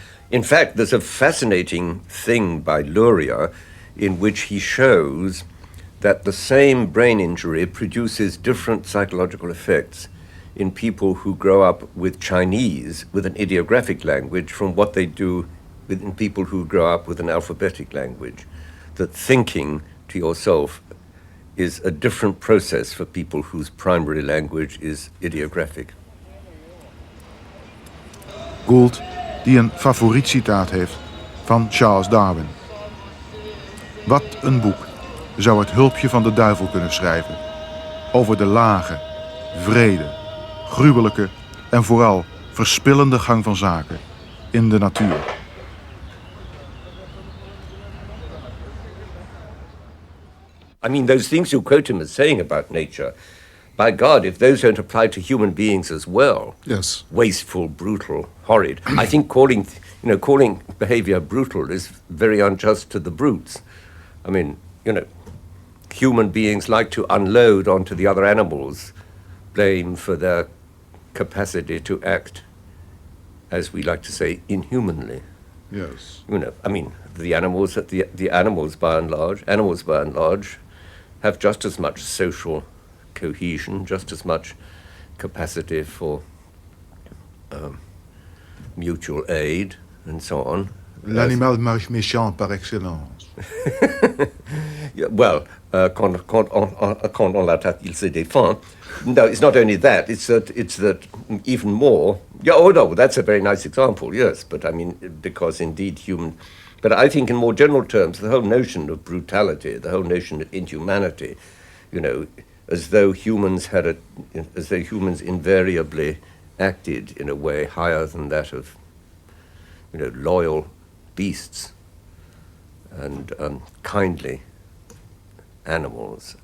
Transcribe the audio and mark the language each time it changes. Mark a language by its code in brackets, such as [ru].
[en] In fact, there's a fascinating thing by Luria in which he shows that the same brain injury produces different psychological effects in people who grow up with Chinese, with an ideographic language, from what they do in people who grow up with an alphabetic language. That thinking to yourself is a different process for people whose primary language is ideographic. [nl] Gould, die een favoriet citaat heeft van Charles Darwin. Wat een boek zou het hulpje van de duivel kunnen schrijven over de lage, wrede, gruwelijke en vooral verspillende gang van zaken in de natuur. [en] I mean, those things you quote him as saying about nature, by God, if those don't apply to human beings as well, Yes. wasteful, brutal, horrid, I think calling behavior brutal is very unjust to the brutes. I mean, human beings like to unload onto the other animals blame for their capacity to act, as we like to say, inhumanly. Yes. I mean, the animals by and large have just as much social cohesion, just as much capacity for mutual aid and so on. [fr] L'animal méchant par excellence. [en] Yeah, well, [fr] quand on l'attaque, il se défend. [en] No, it's not only that. It's that even more. Yeah. Oh no, that's a very nice example. Yes, but I mean, because indeed human. But I think in more general terms, the whole notion of brutality, the whole notion of inhumanity, as though humans invariably acted in a way higher than that of, loyal beasts and kindly animals.